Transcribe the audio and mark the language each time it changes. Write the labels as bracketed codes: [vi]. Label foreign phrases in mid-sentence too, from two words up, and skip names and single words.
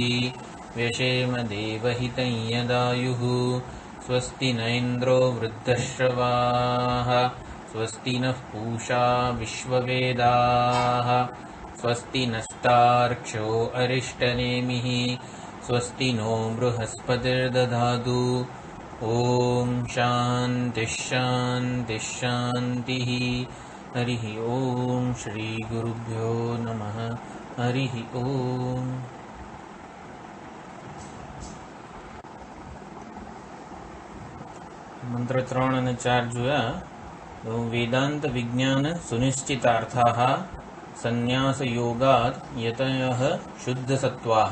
[sa] व्यशेम देवहितं यदायुः स्वस्ति न इन्द्रो वृद्धश्रवाः स्वस्ति नः पूषा विश्ववेदाः स्वस्ति नस्तार्क्ष्यो अरिष्टनेमिः स्वस्ति नो बृहस्पतिर्दधातु ॐ शान्तिः शान्तिः शान्तिः हरिः ॐ श्रीगुरुभ्यो नमः हरिः ॐ [gu] મંત્ર 3 અને 4 જોયા તો [sa] વેદાંત વિજ્ઞાન સુનિશ્ચિતાર્થાઃ સંન્યાસ યોગાત યતયઃ શુદ્ધ સત્વાઃ.